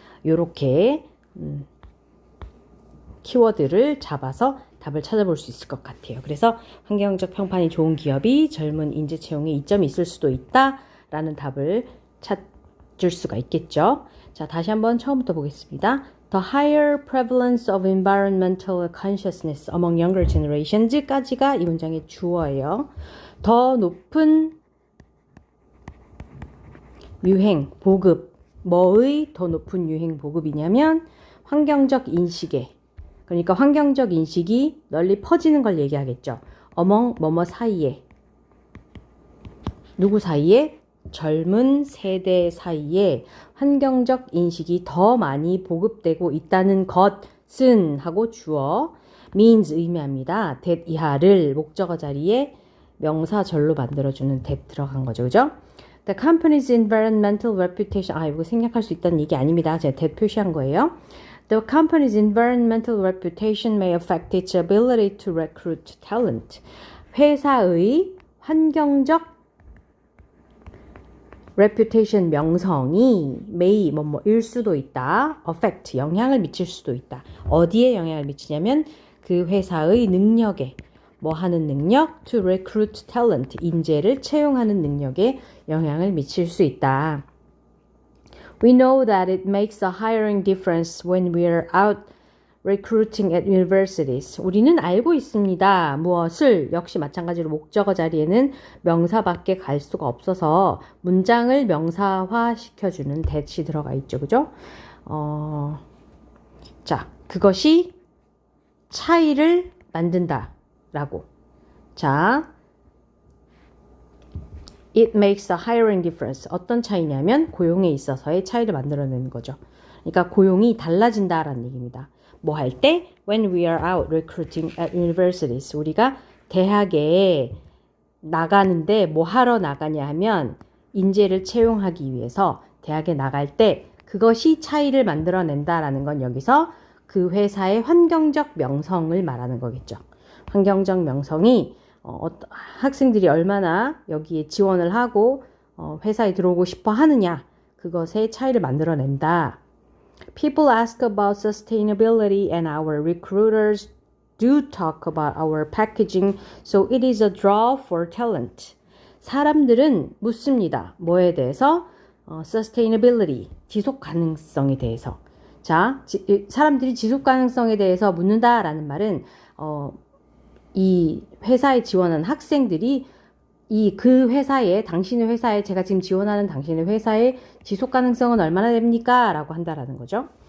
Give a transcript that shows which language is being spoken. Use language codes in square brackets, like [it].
[ko] 요렇게 키워드를 잡아서 답을 찾아볼 수 있을 것 같아요. 그래서 환경적 평판이 좋은 기업이 젊은 인재 채용에 이점이 있을 수도 있다라는 답을 찾을 수가 있겠죠. 자, 다시 한번 처음부터 보겠습니다. [en] The higher prevalence of environmental consciousness among younger generations [ko] 까지가 이 문장의 주어예요. 더 높은 유행, 보급, 뭐의 더 높은 유행, 보급이냐면 환경적 인식에 그러니까 환경적 인식이 널리 퍼지는 걸 얘기하겠죠. 어멍 뭐뭐 사이에 누구 사이에? 젊은 세대 사이에 환경적 인식이 더 많이 보급되고 있다는 것은 하고 주어 means 의미합니다. that 이하를 목적어 자리에 명사절로 만들어주는 that 들어간 거죠. 그죠? [en] The company's environmental reputation [ko] 이거 생략할 수 있다는 얘기 아닙니다. 제가 that 표시한 거예요. [en] The company's environmental reputation may affect its ability to recruit talent. [ko] 회사의 환경적 reputation 명성이 may 뭐뭐일 수도 있다. affect 영향을 미칠 수도 있다. 어디에 영향을 미치냐면 그 회사의 능력에 뭐 하는 능력? [en] to recruit talent [ko] 인재를 채용하는 능력에 영향을 미칠 수 있다. [en] We know that it makes a hiring difference when we are out recruiting at universities. [ko] 우리는 알고 있습니다. 무엇을 역시 마찬가지로 목적어 자리에는 명사밖에 갈 수가 없어서 문장을 명사화 시켜주는 that이 들어가 있죠. 그죠? 자, 그것이 차이를 만든다 라고. [en] 자, it makes a hiring difference. [ko] 어떤 차이냐면 고용에 있어서의 차이를 만들어내는 거죠. 그러니까 고용이 달라진다라는 얘기입니다. 뭐 할 때? [en] When we are out recruiting at universities. [ko] 우리가 대학에 나가는데 뭐 하러 나가냐 하면 인재를 채용하기 위해서 대학에 나갈 때 그것이 차이를 만들어낸다라는 건 여기서 그 회사의 환경적 명성을 말하는 거겠죠. 환경적 명성이 학생들이 얼마나 여기에 지원을 하고 회사에 들어오고 싶어 하느냐, 그것의 차이를 만들어낸다. [en] People ask about sustainability and our recruiters do talk about our packaging, so it is a draw for talent. [ko] 사람들은 묻습니다. 뭐에 대해서? sustainability, 지속 가능성에 대해서. 자, 사람들이 지속 가능성에 대해서 묻는다라는 말은 이 회사에 지원한 학생들이 그 회사에, 당신의 회사에, 제가 지금 지원하는 당신의 회사의 지속 가능성은 얼마나 됩니까? 라고 한다라는 거죠.